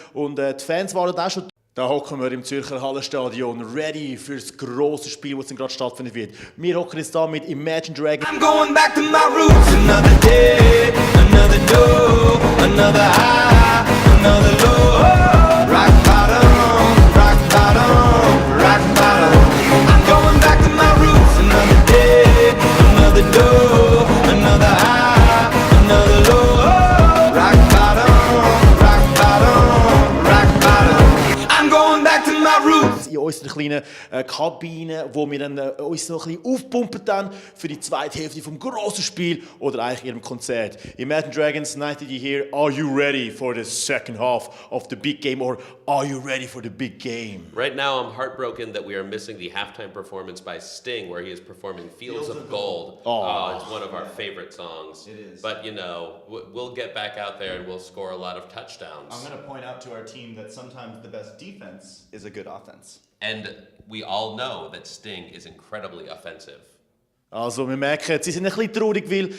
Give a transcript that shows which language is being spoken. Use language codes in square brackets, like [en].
[de] Und die Fans waren auch schon. Da hocken wir im Zürcher Hallenstadion, ready für das grosse Spiel, das gerade stattfinden wird. Wir hocken jetzt da mit Imagine Dragons. [en] I'm going back to my roots. Another day, another no, another high, another low. Rock bottom, rock bottom, rock bottom. I'm going back to my roots. Another day, another no, another high, another low. Rock bottom, rock bottom, rock bottom. I'm going back to my roots. [de] In unserer kleinen Kabine, wo wir dann, uns noch ein bisschen aufpumpen dann für die zweite Hälfte vom grossen Spiel oder eigentlich ihrem Konzert. [en] Imagine Dragons, nice that you're here. Are you ready for the second half of the big game or are you ready for the big game? Right now, I'm heartbroken that we are missing the halftime performance by Sting, where he is performing Fields of Gold. Oh, it's one of our favorite songs. It is. But, you know, we'll get back out there and we'll score a lot of touchdowns. I'm going to point out to our team that sometimes the best defense is a good offense. And we all know that Sting is incredibly offensive. [de] Also wir merken, sie sind ein bisschen traurig, weil